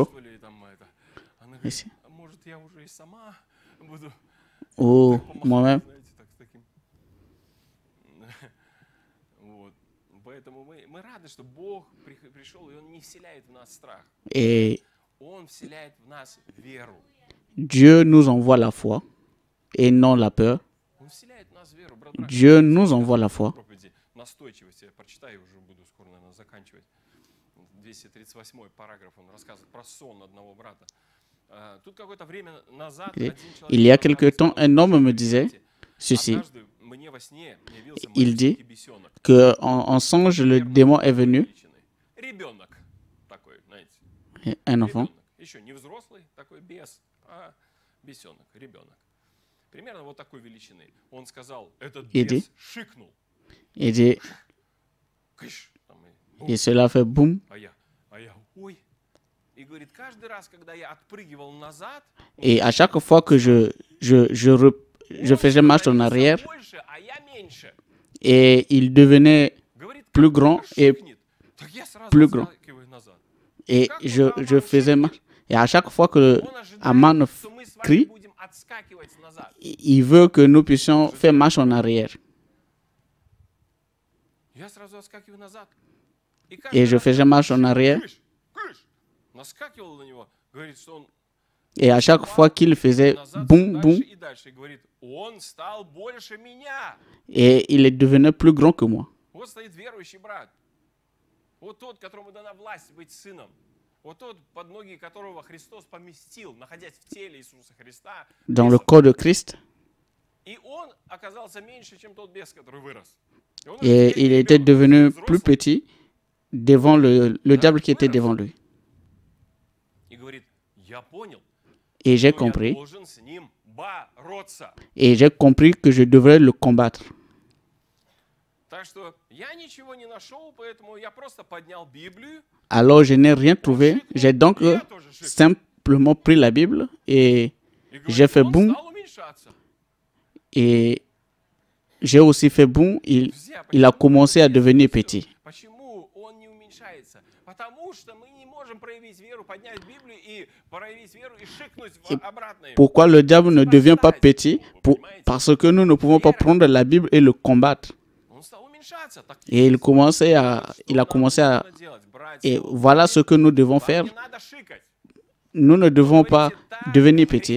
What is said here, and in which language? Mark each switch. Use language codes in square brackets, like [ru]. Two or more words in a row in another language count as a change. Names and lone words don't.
[ru] что ли, там, это. Она говорит, [fr] Ici. [ru] а может, я уже и сама буду [fr] Ou [ru] помахать, [fr] moi-même. [ru] знаете, так, с таким. Вот. Поэтому мы рады, что Бог пришел, и Он не вселяет в нас страх. [fr] Et [ru] Он вселяет в нас веру. [fr] Dieu nous envoie la foi et non la peur. [ru] Он вселяет в нас веру. Брат, [fr] Dieu nous envoie la foi. [ru] проповеди настойчивости. Я прочитаю, уже буду скоро, наверное, заканчивать. 238 параграф, он рассказывает про сон одного брата. Тут какое-то время назад один человек... [fr] Il y a quelque temps, un homme me disait ceci. [ru] Однажды мне во сне явился [fr] Il dit [ru] маленький бесенок. [fr] qu'en songe, le démon est venu, [ru] Ребенок такой, знаете. un enfant, Ребенок. Еще не взрослый такой бес, а бесенок, ребенок. Примерно вот такой величины. Он сказал, этот Иди. бес шикнул. [fr] il dit, [ru] Кыш, там, и [fr] et cela fait boum. [ru] А я, ой. И говорит, каждый раз, когда я отпрыгивал назад, [fr] Et à chaque fois que je faisais marche en arrière, [ru] больше, а я меньше. [fr] et il devenait [ru] Говорит, [fr] plus [ru] как [fr] grand [ru] только [fr] et [ru] шикнет, так я сразу [fr] plus grand. [ru] отскакиваю назад. [fr] Et je faisais marche. Et à chaque fois que [ru] Он ожидает, Aman что мы с вами [fr] crie, [ru] будем отскакивать назад. [fr] il veut que nous puissions faire marche en arrière. [ru] Я сразу отскакиваю назад. И [fr] Et je [ru] раз [fr] faisais marche en arrière. [ru] кыш, наскакивал на него, говорит, что он [fr] Et à chaque fois qu'il faisait [ru] назад [fr] boum, [ru] дальше [fr] boum, [ru] и дальше. И говорит, он стал больше меня. [fr] et il devenait plus grand que moi. [ru] Вот стоит верующий брат. Вот тот, которому дана власть быть сыном. Вот тот, под ноги которого Христос поместил, находясь в теле Иисуса Христа. [fr] Dans le corps de Christ. [ru] И он оказался меньше, чем тот бес, который вырос. И он [fr] Et [ru] уже [fr] il [ru] теперь [fr] était [ru] ребенок, [fr] devenu [ru] взрослый. [fr] plus petit devant le diable qui était devant lui. [ru] И говорит, я понял, [fr] Et j'ai [ru] что я [fr] compris. [ru] должен с ним бороться. [fr] Et j'ai compris que je devrais le combattre. [ru] Так что я ничего не нашел, поэтому я просто поднял Библию. [fr] Alors je n'ai rien trouvé. J'ai donc [ru] Я тоже шикнул. [fr] simplement pris la Bible et [ru] И говорит, [fr] j'ai fait [ru] он [fr] boum. [ru] стал уменьшаться. [fr] Et j'ai aussi fait boum. [ru] Друзья, [fr] Il a commencé à devenir petit. [ru] Почему он не уменьшается? Потому что мы не можем проявить веру, поднять Библию и проявить веру и шикнуть обратно. [fr] Pourquoi le diable ne devient pas petit? Parce que nous ne pouvons pas prendre la Bible et le combattre. [ru] Он стал уменьшаться. Так [fr] Et il a commencé à... [ru] нужно делать, братья. [fr] Et voilà ce que nous devons faire. [ru] Не надо шикать. [fr] Nous ne devons pas [ru] Говорите, так [fr] devenir [ru] говорит [fr] petits,